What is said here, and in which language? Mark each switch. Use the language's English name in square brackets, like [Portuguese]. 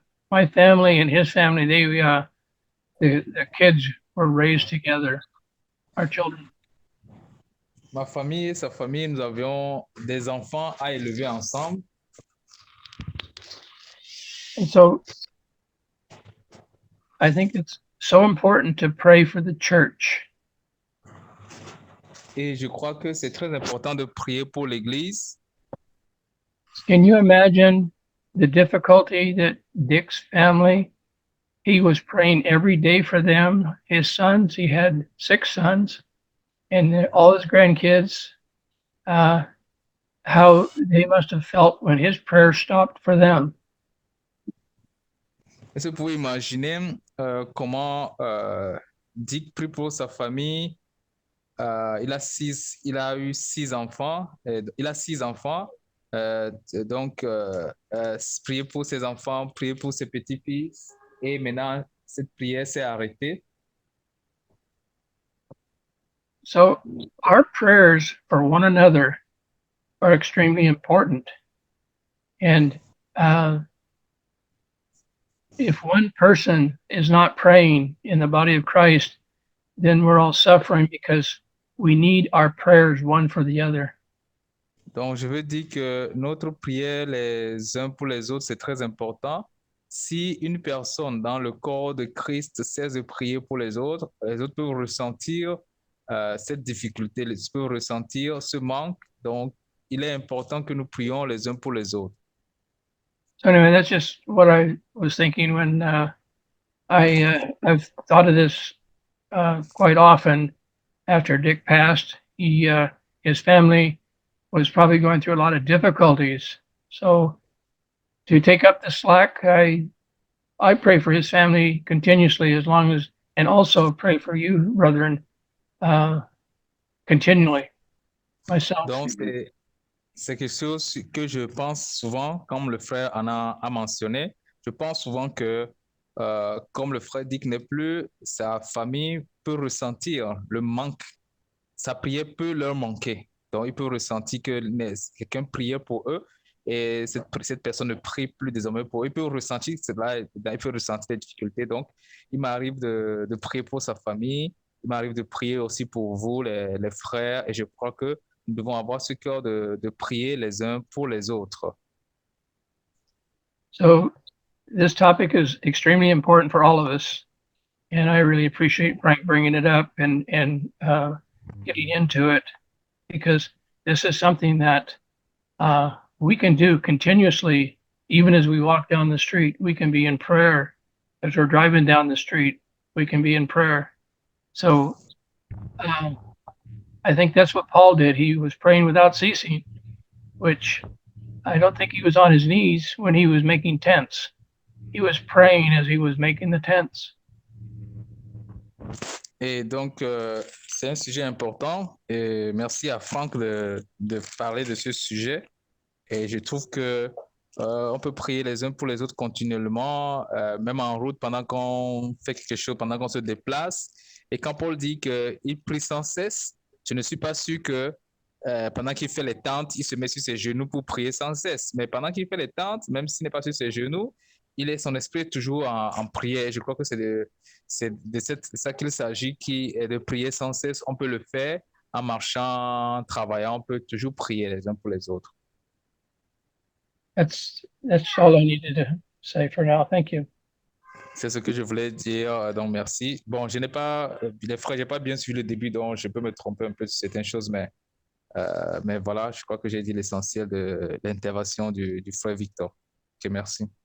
[English] My family and his family, the kids were raised together, our children. [French] Ma famille et sa famille, nous avions des enfants à élever ensemble. [English] And so I think it's so important to pray for the church. [French] Et je crois que c'est très important de prier pour l'Église. [English] Can you imagine the difficulty that Dick's family, he was praying every day for them, his sons, he had 6 sons, and all his grandkids, how they must have felt when his prayer stopped for them. [French] Est-ce que vous pouvez imaginer comment Dick prie pour sa famille? Il a eu 6 enfants. Il a 6 enfants. Donc, prier pour ses enfants, prier pour ses petits-fils. Et maintenant, cette prière s'est arrêtée. [English] So our prayers for one another are extremely important. And if one person is not praying in the body of Christ, then we're all suffering because we need our prayers one for the other. [French] Donc, je veux dire que notre prière les uns pour les autres, c'est très important. Si une personne dans le corps de Christ cesse de prier pour les autres peuvent ressentir cette difficulté, ils peuvent ressentir ce manque. Donc, il est important que nous prions les uns pour les autres. [English] So anyway, that's just what I was thinking when I've thought of this quite often. After Dick passed, his family was probably going through a lot of difficulties. So to take up the slack, I pray for his family continuously and also pray for you, brethren, continually, myself. [French] Donc, c'est quelque chose que je pense souvent, comme le frère Anna a mentionné. Je pense souvent que, comme le frère Dick n'est plus, sa famille peut ressentir le manque. Sa prière peut leur manquer. Donc, ils peuvent ressentir que quelqu'un priait pour eux et cette personne ne prie plus désormais pour eux. Ils peuvent ressentir cela, ils peuvent ressentir des difficultés. Donc, il m'arrive de prier pour sa famille. Il m'arrive de prier aussi pour vous, les frères. Et je crois que nous devons avoir ce cœur de prier les uns pour les autres. [English] So this topic is extremely important for all of us. And I really appreciate Frank bringing it up and getting into it, because this is something that we can do continuously. Even as we walk down the street, we can be in prayer. As we're driving down the street, we can be in prayer. So I think that's what Paul did. He was praying without ceasing, which I don't think he was on his knees when he was making tents. He was praying as he was making the tents. [French] Et donc, C'est un sujet important et merci à Franck de parler de ce sujet. Et je trouve que on peut prier les uns pour les autres continuellement, même en route, pendant qu'on fait quelque chose, pendant qu'on se déplace. Et quand Paul dit qu'il prie sans cesse, je ne suis pas sûr que pendant qu'il fait les tentes, il se met sur ses genoux pour prier sans cesse. Mais pendant qu'il fait les tentes, même s'il n'est pas sur ses genoux, son esprit est toujours en prière. Je crois que c'est de ça qu'il s'agit, qui est de prier sans cesse. On peut le faire en marchant, en travaillant, on peut toujours prier les uns pour les autres. [English] That's all I needed to say for now. Thank you. [French] C'est ce que je voulais dire, donc merci. Bon, je n'ai pas, les frères, j'ai pas bien suivi le début, donc je peux me tromper un peu sur certaines choses, mais voilà, je crois que j'ai dit l'essentiel de l'intervention du frère Victor. Ok, merci.